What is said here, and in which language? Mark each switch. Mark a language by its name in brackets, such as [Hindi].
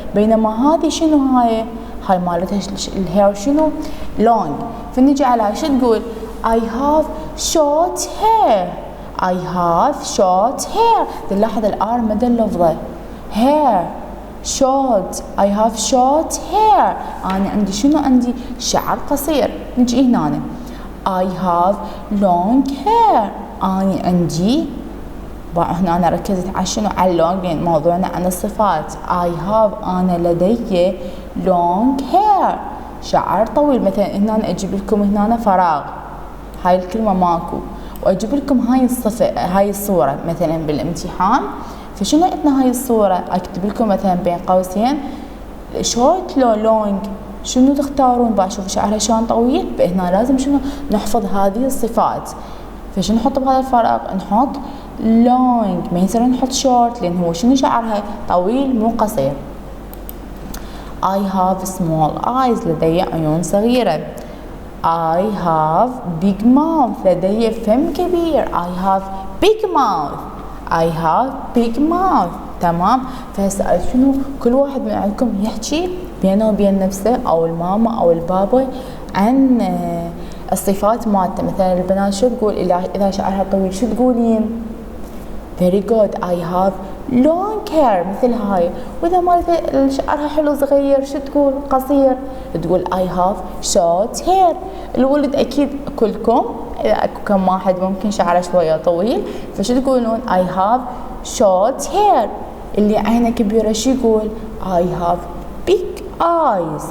[Arabic] بينما هذه شنو هاي مالتها الهير شنو؟ long. فنجي على شو تقول؟ [English] I have short hair. I have short hair. [Arabic] تلاحظ الآر مدى اللفظة. [English] hair short. I have short hair. [Arabic] أنا عندي شنو؟ عندي شعر قصير. نجي هنا [English] I have long hair. [Arabic] أنا عندي هنا أنا ركزت على شنو؟ على long لأن موضوعنا عن الصفات. [English] I have [Arabic] أنا لدي [English] long hair [Arabic] شعر طويل. مثلا هنا أجيب لكم هنا فراغ. هاي الكلمة ماكو. وأجيب لكم هاي الصفة هاي الصورة مثلا بالامتحان. فشنو عندنا هاي الصورة؟ أكتب لكم مثلا بين قوسين short لو long. شنو تختارون؟ بشوف شعرها شلون طويل. فهنا لازم شنو؟ نحفظ هذه الصفات. فشو نحط بهذا الفراغ؟ نحط long، ما يصير نحط short لأن هو شنو شعرها؟ طويل مو قصير. [English] I have small eyes، [Arabic] لدي عيون صغيرة. [English] I have big mouth، [Arabic] لدي فم كبير. [English] I have big mouth. I have big mouth. تمام. [Arabic] فهسه شنو كل واحد من عندكم يحكي بينه وبين نفسه او الماما او البابا عن الصفات مالته. مثلا البنات شو تقول اذا شعرها طويل؟ شو تقولين؟ [English] very good. I have long hair، مثل هاي. [Arabic] واذا مالته شعرها حلو صغير شو تقول؟ قصير، تقول [English] I have short hair. [Arabic] الولد اكيد كلكم اذا اكو كم واحد ممكن شعره شويه طويل، فشو تقولون؟ [English] I have short hair. [Arabic] اللي عينه كبيره شو يقول؟ [English] I have big eyes.